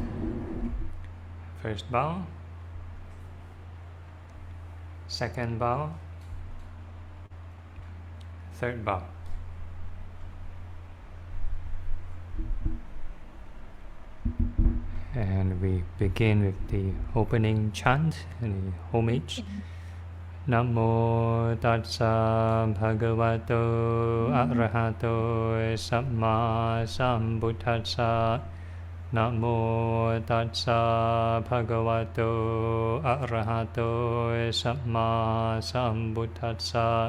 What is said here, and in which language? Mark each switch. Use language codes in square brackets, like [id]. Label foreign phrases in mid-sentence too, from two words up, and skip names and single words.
[en] First bow. Second bow. Third bow. And we begin with the opening chant and the homage. [pi] Namo Tassa Bhagavato Arahato Samma Sambuddhassa. Namo Tassa Bhagavato Arahato Samma Sambuddhassa.